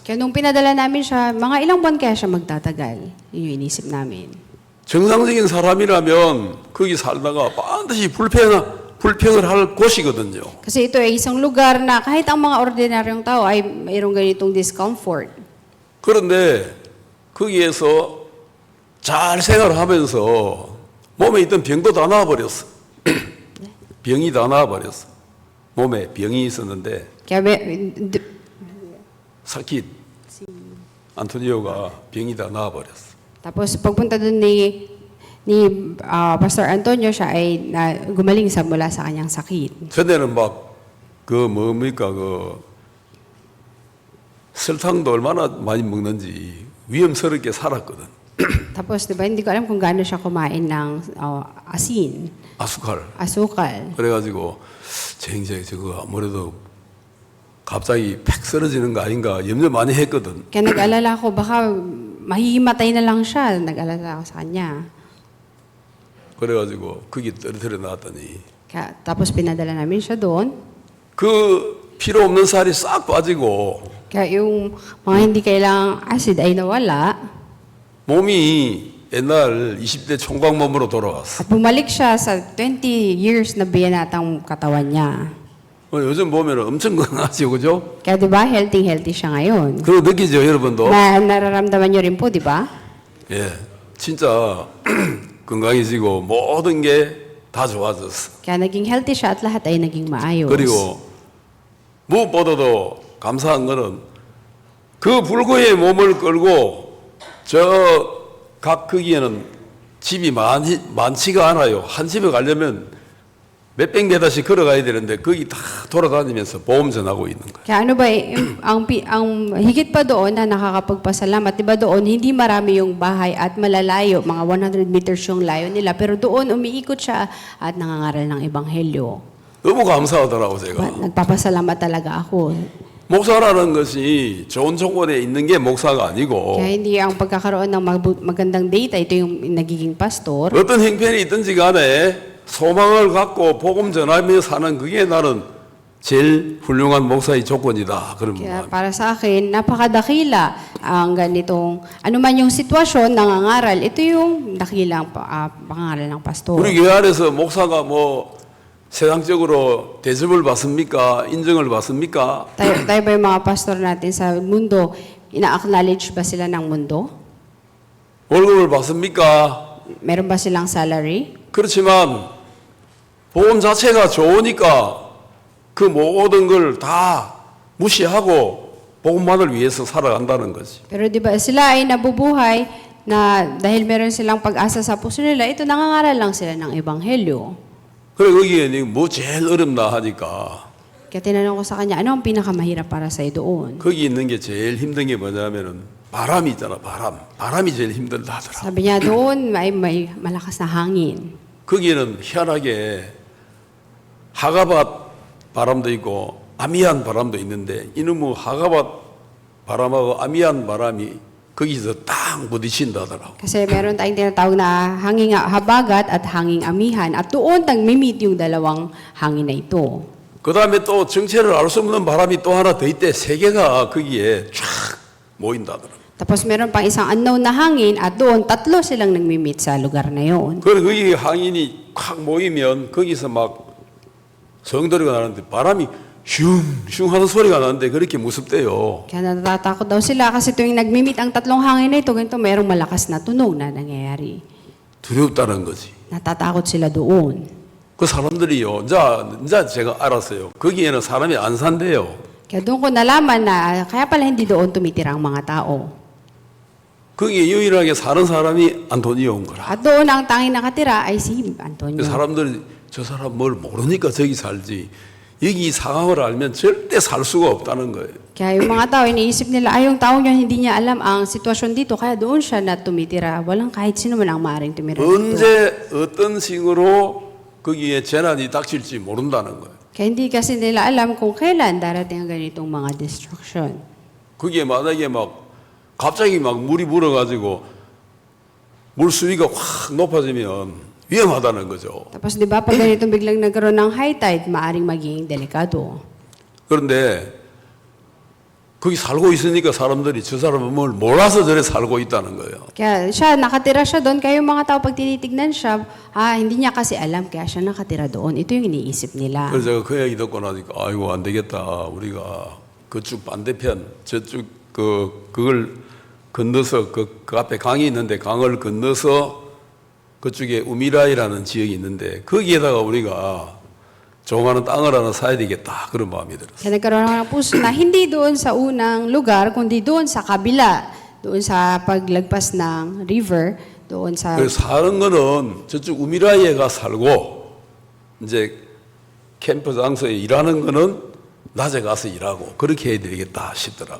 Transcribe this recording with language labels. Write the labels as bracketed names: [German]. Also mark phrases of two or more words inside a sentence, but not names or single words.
[Filipino] Kaya nung pinadala namin siya, mga ilang buwan kaya siya magtatagal? Yun yung inisip namin. [Korean] 정상적인 사람이라면 거기 살다가 반드시 불평을 할 곳이거든요. [Filipino] Kasi ito ay isang lugar na kahit ang mga ordinaryong tao ay mayroong ganitong discomfort. [Korean] 그런데 거기에서 잘 생활하면서 몸에 있던 병도 다 나아버렸어. 병이 다 나아버렸어. 몸에 병이 있었는데 [Filipino] Kaya [Korean] 사킷 안토니오가 병이 다 나아버렸어. [Filipino] tapos pagpunta doon ni Pastor Antonio, siya ay gumaling sa mula sa kanyang sakit. [Korean] 전에는 막 그 뭡니까 그 설탕도 얼마나 많이 먹는지 위험스럽게 살았거든. [Filipino] Tapos, di ba, hindi ko alam kung gaano siya kumain ng asin, asukal. [Korean] 그래가지고 제 형제 저거 아무래도 갑자기 팩 쓰러지는 거 아닌가 염려 많이 했거든. [Filipino] Kaya nag-alala ko, baka mahihimatay na lang siya. Nag-alala ako sa kanya. [Korean] 그래가지고 거기 떨어뜨려 놨더니 [Filipino] Kaya, tapos pinadala namin siya doon. [Korean] 그 필요 없는 살이 싹 빠지고 [Filipino] Kaya yung mga hindi kailangang acid ay nawala. [Korean] 몸이 옛날 20대 총각 몸으로 돌아왔어. [Filipino] At bumalik siya sa 20 years na biyanatang katawan niya. [Korean] 요즘 보면 엄청 건강하죠, 그죠? [Filipino] Kaya di ba, healthy siya ngayon. [Korean] 그거 느끼죠, 여러분도? [Filipino] Na nararamdaman niyo rin po, di ba? [Korean] 예, 진짜 건강해지고 모든 게 다 좋아졌어. [Filipino] Kaya naging healthy siya at lahat ay naging maayos. [Korean] 그리고 무엇보다도 감사한 거는 그 불구의 몸을 끌고 저 각 거기에는 집이 많지가 않아요. 한 집에 가려면 몇백 메다씩 걸어가야 되는데 거기 다 돌아다니면서 보험 전하고 있는 거예요. [Filipino] Kaya ano ba, ang higit pa doon na nakakapagpasalamat, di ba doon, hindi marami yung bahay at malalayo, mga 100 meters yung layo nila, pero doon umiikot siya at nangangaral ng ebanghelyo. [Korean] 너무 감사하더라고 제가. [Filipino] Nagpapasalamat talaga ako. [Korean] 목사라는 것이 좋은 조건에 있는 게 목사가 아니고 [Filipino] Kaya hindi ang pagkakaroon ng magandang data, ito yung nagiging pastor. [Korean] 어떤 형편이 있든지 간에 소망을 갖고 복음 전하며 사는 그게 나는 제일 훌륭한 목사의 조건이다. 그런 [Filipino] Kaya [Korean] 말. [Filipino] para sa akin, napakadakila ang ganitong, ano man yung sitwasyon, nangangaral, ito yung dakilang pangaral ng pastor. [Korean] 우리 교회 안에서 목사가 뭐 세상적으로 대접을 받습니까? 인정을 받습니까? [Filipino] Tayo ba yung mga pastor natin sa mundo, ina-acknowledge ba sila ng mundo? [Korean] 월급을 받습니까? [Filipino] Meron ba silang salary? [Korean] 그렇지만 복음 자체가 좋으니까 그 모든 걸 다 무시하고 복음만을 위해서 살아간다는 거지. [Filipino] Pero di ba sila ay nabubuhay na dahil meron silang pag-asa sa puso nila, ito nangangaral lang sila ng ebanghelyo. [Korean] 그래 거기에 뭐 제일 어렵나 하니까 [Filipino] Kaya tinanong ko sa kanya, ano ang pinakamahirap para sa'yo doon? [Korean] 거기 있는 게 제일 힘든 게 뭐냐면은 바람이 있잖아, 바람이 제일 힘들다 하더라. [Filipino] Sabi niya doon, may malakas na hangin. [Korean] 거기에는 희한하게 하가밭 바람도 있고 아미안 바람도 있는데 이놈의 하가밭 바람하고 아미안 바람이 거기서 딱 부딪힌다 하더라고. [Filipino] Kasi meron tayong tinatawag na hanging habagat at hanging amihan. At doon nag-meet yung dalawang hangin na ito. [Korean] 그 다음에 또 정체를 알 수 없는 바람이 또 하나 더 있대. 세 개가 거기에 쫙 모인다 하더라고. [Filipino] Tapos meron pang isang unknown na hangin at doon tatlo silang nag-meet sa lugar na yun. [Korean] 그래 거기 항인이 확 모이면 거기서 막 성도리가 나는데 바람이 슝슝 하는 소리가 나는데 그렇게 무섭대요. [Filipino] Kaya natatakot daw sila kasi tuwing nag-meet ang tatlong hangin na ito, ganito merong malakas na tunog na nangyayari. [Korean] 두렵다는 거지. [Filipino] Natatakot sila doon. [Korean] 그 사람들이요. 이제 제가 알았어요. 거기에는 사람이 안 산대요. [Filipino] Kaya doon ko nalaman na kaya pala hindi doon tumitira ang mga tao. [Korean] 거기에 유일하게 사는 사람이 안토니오인 거라. [Filipino] At doon ang tanging nakatira ay si Antonio. [Korean] 사람들이 저 사람 뭘 모르니까 저기 살지. 여기 이 상황을 알면 절대 살 수가 없다는 거예요. [Filipino] Kaya yung mga tao, iniisip nila, ay yung tao niya hindi niya alam ang sitwasyon dito, kaya doon siya na tumitira. Walang kahit sino man ang maaaring tumira dito. [Korean] 언제 어떤 식으로 거기에 재난이 닥칠지 모른다는 거예요. [Filipino] Kaya hindi kasi nila alam kung kailan darating ang ganitong mga destruction. [Korean] 그게 만약에 막 갑자기 막 물이 불어가지고 물 수위가 확 높아지면 위험하다는 거죠. [Filipino] Tapos di ba pag ganitong biglang nagkaroon ng [English] high tide, [Filipino] maaaring maging delikado. [Korean] 그런데 거기 살고 있으니까 사람들이 저 사람은 뭘 몰라서 저래 살고 있다는 거예요. [Filipino] Kaya siya, nakatira siya doon. Kaya yung mga tao pag tinitignan siya, hindi niya kasi alam, kaya siya nakatira doon. Ito yung iniisip nila. [Korean] 그래서 제가 그 얘기 듣고 나니까 아이고 안 되겠다. 우리가 그쪽 반대편 저쪽 그걸 건너서 그 앞에 강이 있는데 강을 건너서 그쪽에 우미라이라는 지역이 있는데 거기에다가 우리가 조그마한 땅을 하나 사야 되겠다 그런 마음이 들었어요. [Filipino] Kaya nagkaroon ako ng puso na hindi doon sa unang lugar, kundi doon sa kabila. Doon sa paglagpas ng river, doon sa... [Korean] 그래서 사는 거는 저쪽 우미라이에 가 살고 이제 캠프 장소에 일하는 거는 낮에 가서 일하고 그렇게 해야 되겠다 싶더라고.